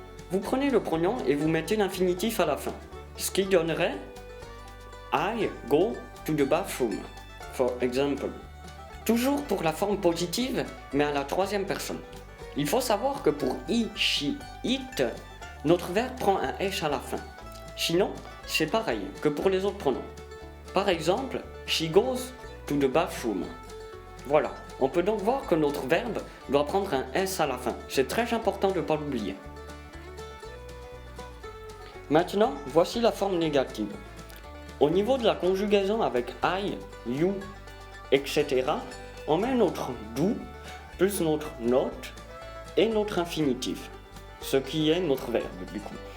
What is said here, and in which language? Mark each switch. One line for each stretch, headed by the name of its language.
French: Vous prenez le pronom et vous mettez l'infinitif à la fin, ce qui donnerait
English: I go to the bathroom,
French: for example. Toujours pour la forme positive, mais à la troisième personne. Il faut savoir que pour he, she, it, notre verbe prend un S à la fin. Sinon, c'est pareil que pour les autres pronoms. Par exemple,
English: she goes to the bathroom.
French: Voilà, on peut donc voir que notre verbe doit prendre un S à la fin. C'est très important de ne pas l'oublier. Maintenant, voici la forme négative. Au niveau de la conjugaison avec I, you, etc., on met notre do plus notre not et notre infinitif, ce qui est notre verbe du coup.